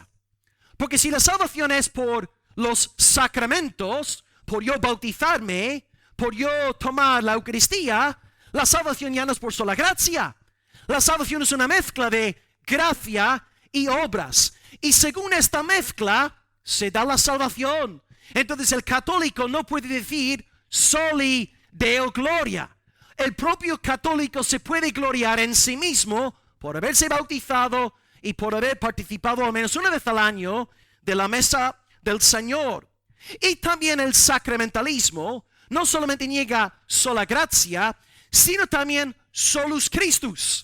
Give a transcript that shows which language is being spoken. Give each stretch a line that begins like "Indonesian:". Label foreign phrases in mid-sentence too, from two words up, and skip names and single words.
Spanish: Porque si la salvación es por los sacramentos, por yo bautizarme, por yo tomar la Eucaristía, la salvación ya no es por sola gracia. La salvación es una mezcla de gracia y obras. Y según esta mezcla, se da la salvación. Entonces el católico no puede decir
Latin: soli Deo gloria.
Spanish: El propio católico se puede gloriar en sí mismo por haberse bautizado y por haber participado al menos una vez al año de la mesa del Señor. Y también el sacramentalismo no solamente niega sola gracia, sino también
Latin: solus Christus.